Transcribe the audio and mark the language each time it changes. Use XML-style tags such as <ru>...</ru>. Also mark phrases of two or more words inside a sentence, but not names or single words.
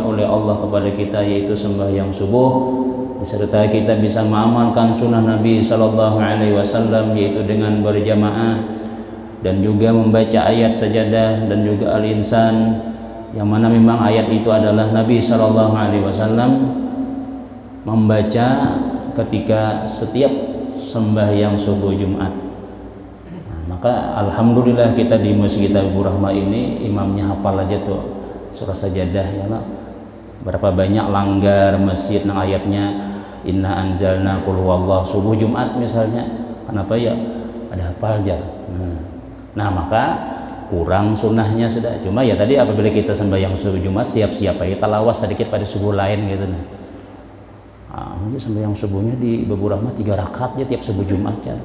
<id>oleh Allah kepada kita, yaitu sembahyang subuh, beserta kita bisa mengamalkan sunnah Nabi</id> <ar>صلى الله عليه وسلم,</ar> <id>yaitu dengan berjamaah, dan juga membaca ayat sajadah dan juga Al-Insan, yang mana memang ayat itu adalah Nabi</id> <ar>صلى الله عليه وسلم</ar> <id>membaca ketika setiap sembahyang subuh Jumat. Maka alhamdulillah kita di Masjid Abu Rahmah ini imamnya hafal aja tuh surah sajadah, ya lah.</id> <bjn>Berapa banyak langgar masjid nang ayatnya</bjn> <ar>إنا أنزلنا قل هو الله</ar> <bjn>subuh Jumat misalnya, kenapa ya ada hafal aja. Nah maka kurang sunnahnya sudah. Cuma ya tadi apabila kita sembahyang subuh Jumat, siap-siap aja talawas sedikit pada subuh lain gitu. Nanti sembahyang subuhnya di Babu Rahmat 3 rakaat ya tiap subuh Jumat ya.</bjn>